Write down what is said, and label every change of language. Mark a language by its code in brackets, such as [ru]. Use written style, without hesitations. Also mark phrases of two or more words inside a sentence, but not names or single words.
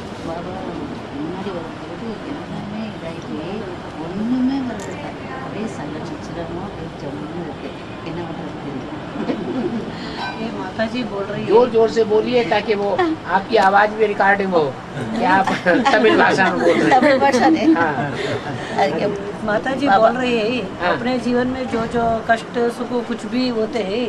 [ta] பாபா முன்னாடி வரும்போது எல்லாமே இதாகி ஒன்றுமே வரல. அப்படியே சண்டை நிச்சயமோ அப்படியே ஜம்முன்னு இருக்கு. என்ன பண்ணுறது தெரியல. [hi] ये माता जी बोल रही है, जोर जोर से बोलिए ताकि वो आपकी आवाज भी रिकॉर्डिंग हो कि आप तमिल भाषा में बोल रहे हैं। तमिल भाषा ने हाँ। [kn] ಅದಕ್ಕೆ [hi] माता जी बाबा। बोल रही है हाँ। अपने जीवन में जो जो कष्ट सुख कुछ भी होते हैं